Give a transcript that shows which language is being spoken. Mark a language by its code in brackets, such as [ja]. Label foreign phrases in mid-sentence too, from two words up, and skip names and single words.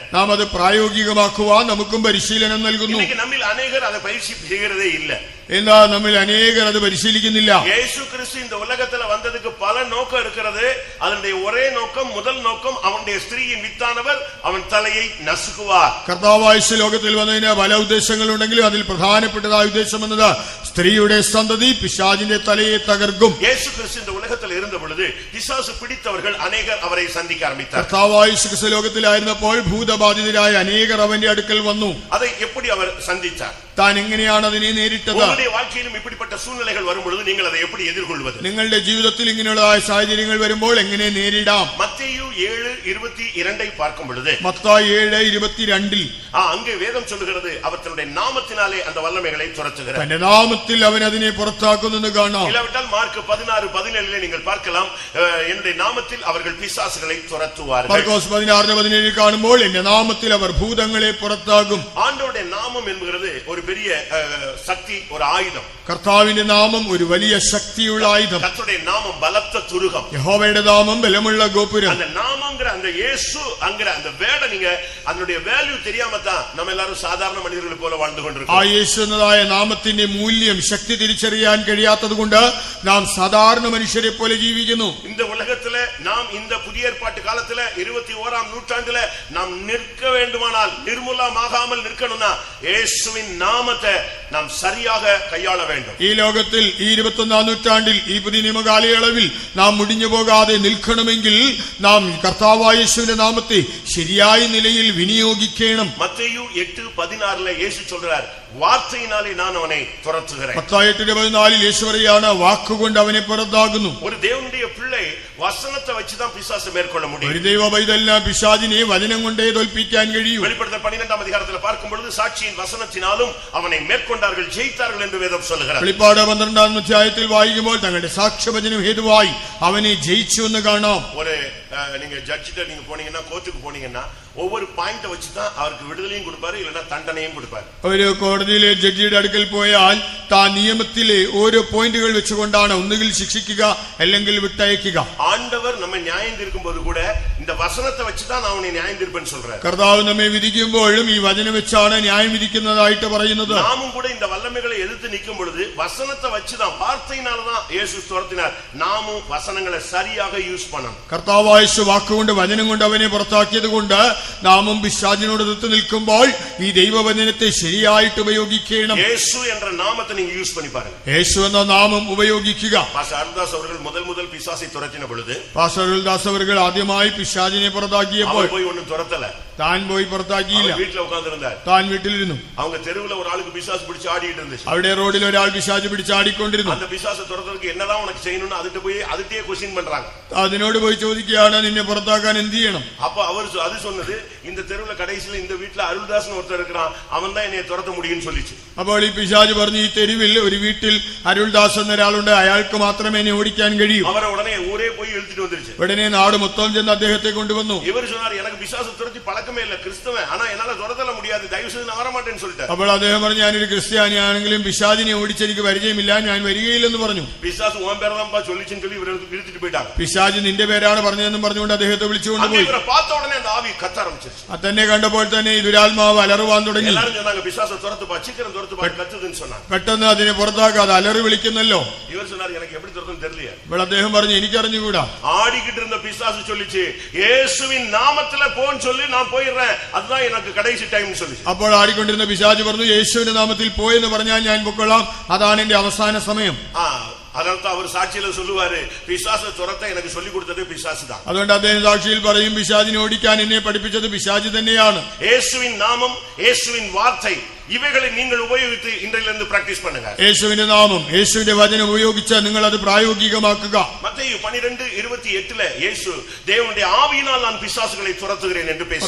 [ml] നാം അത് പ്രായോഗികമാക്കുവാൻ നമുക്കും പരിശീലനം നൽകുന്നു. [ta] இன்னைக்கு நம்மில் அநேகர் அதை பயிற்சி செய்கிறதே இல்ல. [ml] എന്നാൽ നമ്മിൽ അനേകർ അത് പരിശീലിക്കുന്നില്ല. [ta] യേശു கிறிஸ்து இந்த உலகத்துல வந்ததுக்கு பல நோக்கம் இருக்கிறது. அதனுடைய ஒரே நோக்கம், முதல் நோக்கம், அவனுடைய ஸ்திரீயின் வித்தானவர் அவன் தலையை நசுக்குவார். [ml] കർത്താവായ യേശു ലോകത്തിൽ വന്നതിന് പല ഉദ്ദേശങ്ങളുണ്ടെങ്കിലും അതിൽ പ്രധാനപ്പെട്ടതായ ഉദ്ദേശം എന്നത് സ്ത്രീയുടെ സന്തതി പിശാചിന്റെ തലയെ തകർക്കും. [ta] യേശു கிறிஸ்து இந்த உலகத்தில் இருந்த பொழுது பிசாசு பிடித்தவர்கள் அநேகர் அவரை சந்திக்க ஆரம்பித்தார். [ml] കർത്താവായ യേശു ക്രിസ്തു ലോകത്തിലായിരുന്നപ്പോൾ ഭൂതബാധിതരായ അനേകർ അവന്റെ അടുക്കൽ വന്നു. [ta] அதை எப்படி அவர் சந்தித்தார்? [ml] താൻ എങ്ങനെയാണ് അതിനെ നേരിട്ടത്? [ta] உங்களுடைய வாழ்க்கையிலும் இப்படிப்பட்ட சூழ்நிலைகள் வரும்பொழுது நீங்கள் அதை எப்படி எதிர்கொள்வது? [ml] നിങ്ങളുടെ ജീവിതത്തിൽ ഇങ്ങനെയുള്ളതായ സാഹചര്യങ്ങൾ വരുമ്പോൾ എങ്ങനെ നേരിടാം? [ta] മത്തേയു 7:22 பார்க்கும் பொழுது, [ml] മത്തായി 7:22 [ta] அங்கே வேதம் சொல்லுகிறது, அவர் தன்னுடைய நாமத்தினாலே அந்த வல்லமைகளை துரத்துகிறார். [ml] തന്റെ നാമത്തിൽ അവൻ അതിനെ പുറത്താക്കുന്നെന്ന് കാണാം. [ta] இல்லாவிட்டால் மார்க் 16:17 நீங்கள் பார்க்கலாம், என்னுடைய நாமத்தில் அவர்கள் பிசாசுகளை துரத்துவார்கள். [ml] മാർക്കോസ് 16:17 കാണുമ്പോൾ എന്റെ നാമത്തിൽ അവർ ഭൂതങ്ങളെ പുറത്താക്കും. [ta] ஆண்டவருடைய நாமம் என்கிறது ஒரு பெரிய சக்தி, ஒரு ஆயுதம். [ml] കർത്താവിന്റെ നാമം ഒരു വലിയ ശക്തിയുള്ള ആയുധം. [ta] கர்த்தருடைய நாமம் பலத்த துருகம். [ml] യഹോവയുടെ നാമം ബലമുള്ള ഗോപുരം. [ta] அந்த நாமம்ங்கற அந்த இயேசு அங்கற அந்த வேட நீங்க அதனுடைய வேல்யூ தெரியாம தான் நம்ம எல்லாரும் சாதாரண മനുഷ്യர்களை போல வாழ்ந்து கொண்டிருக்கோம். [ml] ആ യേശു എന്നതായ നാമത്തിന്റെ മൂല്യം, ശക്തി തിരിച്ചറിയാൻ കഴിയാത്തതുകൊണ്ട് നാം സാധാരണ മനുഷ്യരെ പോലെ ജീവിക്കുന്നു. [ta] இந்த உலகத்துல நாம் இந்த புதிய ஏற்பாட்டு காலத்துல 21ஆம் நூற்றாண்டுல நாம் நிற்க வேண்டுமானால், நிர்மூலமாகாமல் நிற்கணும்னா இயேசுவின் நாமத்தை நாம் சரியாக கையாள வேண்டும். [ml] ഈ ലോകത്തിൽ ഈ 21ആം നൂറ്റാണ്ടിൽ ഈ പുതിയ നിയമകാലയളവിൽ നാം മുടിഞ്ഞു പോകാതെ നിൽക്കണമെങ്കിൽ നാം കർത്താവായ യേശുവിന്റെ നാമത്തെ ശരിയായ നിലയിൽ വിനിയോഗിക്കണം. [ta] മത്തേയു 8:16 യേശു சொல்றார், வார்த்தையினாலே நான் அவனை துரத்துகிறேன். [ml] മത്തായി 8:14 യേശു പറയാണ്, വാക്കുകൊണ്ട് അവനെ പുറത്താകുന്നു. [ta] ஒரு தேவனுடைய பிள்ளை வசனத்தை வச்சு தான் பிசாசை மேற்கொள்ள முடியும். [ml] ഒരു ദൈവ പൈതലിന് പിശാചിനെ വചനം കൊണ്ടേ തോൽപ്പിക്കാൻ കഴിയും. [ta] வெளிப்படுத்தல் 12ஆம் அதிகாரத்தில் பார்க்கும் பொழுது சாட்சியின் வசனத்தினாலும் அவனை மேற்கொண்டார்கள், ஜெயித்தார்கள் என்று வேதம் சொல்லுகிறது. [ml] വെളിപ്പാട് 12ആം അധ്യായത്തിൽ വായിക്കുമ്പോൾ തങ്ങളുടെ സാക്ഷ്യവചനം ഹേതുവായി അവനെ ജയിച്ചു എന്ന് കാണാം. [ta] ஒரு நீங்க ஜட்ஜிட்ட நீங்க போனீங்கன்னா, கோர்ட்டுக்கு போனீங்கன்னா ஒவ்வொரு பாயிண்ட வச்சு தான் அவருக்கு விடுதலையும் கொடுப்பாரு, இல்லனா தண்டனையும் கொடுப்பாரு. [ml] ഒരു കോടതിയിലെ ജഡ്ജിയുടെ അടുക്കൽ പോയാൽ താൻ നിയമത്തിലെ ഓരോ പോയിന്റുകൾ വെച്ചുകൊണ്ടാണ് ഒന്നുകിൽ ശിക്ഷിക്കുക അല്ലെങ്കിൽ വിട്ടയക്കുക. [ta] ஆண்டவர் நம்ம நியாயம் தீர்க்கும்போது கூட இந்த வசனத்தை வச்சு தான் நான் உன்னை நியாயம் தீர்ப்பேன்னு சொல்றாரு. [ml] കർത്താവ് നമ്മെ വിധിക്കുമ്പോഴും ഈ വചനം വെച്ചാണ് ന്യായം വിധിക്കുന്നതായിട്ട് പറയുന്നത്. [ta] நாமும் கூட இந்த வல்லமைகளை எதிர்த்து நிற்கும் பொழுது வசனத்தை வச்சு தான், வார்த்தையினால தான் இயேசு துரத்தினார். நாமும் வசனங்களை சரியாக யூஸ் பண்ணணும். [ml] കർത്താവായ യേശു വാക്കുകൊണ്ട് വചനം കൊണ്ട് അവനെ പുറത്താക്കിയത് കൊണ്ട് നാമും പിശാചിനോട് എതിർത്ത് നിൽക്കുമ്പോൾ ഈ ദൈവവചനത്തെ ശരിയായിട്ട് ഉപയോഗിക്കണം. [ta] യേശു என்ற நாமத்தை நீங்க யூஸ் பண்ணி பாருங்க. [ml] യേശു എന്ന നാമം ഉപയോഗിക്കുക. [ta] பாஸ்டர் அருள்தாஸ் அவர்கள் முதல் பிசாசை துரத்தின பொழுது, [ml] പാസ്റ്റർ അരുൾദാസ് അവർ ആദ്യമായി പിശാചിനെ പുറത്താക്കിയപ്പോൾ [ta] அவர் போய் ஒண்ணும் துரத்தல, [ml] താൻ പോയി പുറത്താക്കിയില്ല. [ta] வீட்டுல உட்கார்ந்து இருந்தார். [ml] താൻ വീട്ടിലിരുന്നു. [ta] அவங்க தெருவுல ஒரு ஆளுக்கு பிசாசு பிடிச்சு ஆடிட்டு இருந்துச்சு. [ml] അവിടെ റോഡിൽ ഒരാൾ പിശാച് പിടിച്ചാടിക്കൊണ്ടിരുന്നു. [ta] அந்த பிசாசை துரத்துறதுக்கு என்னதான் உனக்கு செய்யணும்னு அதுட்ட போய் அதுட்டே क्वेश्चन பண்றாங்க. [ml] അതിനോട് പോയി ചോദിക്കുകയാണ്, നിന്നെ പുറത്താക്കാൻ എന്ത് ചെയ്യണം? [ta] அப்ப அவர் அது சொன்னது, இந்த தெருவுல கடைசியில இந்த வீட்டுல அருள்தாஸ்னு ஒருத்தர் இருக்கிறான், அவன் தான் என்னைய துரத்த முடியும்னு சொல்லிச்சு. [ml] അപ്പോൾ ഈ പിശാച് പറഞ്ഞു, ഈ തെരുവിൽ ഒരു വീട്ടിൽ അരുൾദാസ് എന്നൊരാളുണ്ട്, അയാൾക്ക് മാത്രമേ എന്നെ ഓടിക്കാൻ കഴിയൂ. [ta] அவரை உடனே ஊரே போய் இழுத்துட்டு வந்துருச்சு. [ml] ഉടനെ നാട് മൊത്തം ചെന്ന് അദ്ദേഹത്തെ കൊണ്ടുവന്നു. [ta] இவர் சொன்னார், எனக்கு பிசாசு துரத்தி பழக்கம் பழக்கமே இல்ல கிறிஸ்தவன், ஆனா என்னால துரத்தல முடியாது, தயவு செய்து நான் வரமாட்டேன்னு சொல்லிட்டேன். [ml] അപ്പോൾ അദ്ദേഹം പറഞ്ഞു ഞാനൊരു ക്രിസ്ത്യാനിയാണെങ്കിലും പിശാചിനെ ഓടിച്ചെനിക്ക് പരിചയമില്ല, ഞാൻ വരികയില്ലെന്ന് പറഞ്ഞു. [ta] பிசாசு உன் பேரை தான் சொல்லிச்சுன்னு சொல்லி இவரை இழுத்துட்டு போயிட்டாங்க. [ml] പിശാച് നിന്റെ പേരാണ് പറഞ്ഞതെന്നും പറഞ്ഞുകൊണ്ട് അദ്ദേഹത്തെ വിളിച്ചുകൊണ്ട് പോയി. [ta] இவரை பார்த்த உடனே அந்த ஆவி கத்த ஆரம்பிச்சிருச்சு. [ml] തന്നെ കണ്ടപ്പോൾ തന്നെ ഈ ദുരാത്മാവ് അലറുവാൻ തുടങ്ങി. [ta] எல்லாரும் சொன்னாங்க பிசாசை துரத்துப்பா, சீக்கிரம் துரத்துப்பா, கத்துதுன்னு சொன்னாங்க. [ml] പെട്ടെന്ന് അതിനെ പുറത്താക്കാതെ അലറി വിളിക്കുന്നല്ലോ. [ta] இவர் சொன்னார் எனக்கு எப்படி துரத்துன்னு தெரியல. [ml] അപ്പോൾ അദ്ദേഹം പറഞ്ഞു എനിക്കറിഞ്ഞുകൂടാ. [ta] ஆடிக்கிட்டு இருந்த பிசாசு சொல்லிச்சு இயேசுவின் நாமத்துல போன்னு சொல்லி நான் போயிடுறேன், அதுதான் எனக்கு கடைசி டைம்னு சொல்லிச்சு. [ml] അപ്പോൾ ആടിക്കൊണ്ടിരുന്ന പിശാച് പറഞ്ഞു യേശുവിന്റെ നാമത്തിൽ പോയെന്ന് പറഞ്ഞാൽ ഞാൻ പൊക്കോളാം, അതാണ് എന്റെ അവസാന സമയം. [ta] அதனால்தான் அவர் சாட்சியில சொல்லுவாரு பிசாசை துரத்த எனக்கு சொல்லி கொடுத்தது பிசாசு தான். [ml] അതുകൊണ്ട് അദ്ദേഹം സാക്ഷിയിൽ പറയും പിശാചിനെ ഓടിക്കാൻ എന്നെ പഠിപ്പിച്ചത് പിശാച് തന്നെയാണ്. യേശുവിൻ നാമം, യേശുവിൻ വാர்த்தை ഇവകളെ നിങ്ങൾ ഉപയോഗിച്ച് ഇൻറിലിருந்து പ്രാക്ടീസ് பண்ணுங்க. യേശുവിന്റെ നാമം, യേശുവിന്റെ വചനം ഉപയോഗിച്ച് നിങ്ങൾ അത് പ്രായോഗികമാക്കുക. [ta] മത്തായി 12:28 യേശു தேவனுடைய ஆவியினால் நான் பிசாசுகளை துரத்துகிறேன் என்று பேசினார்.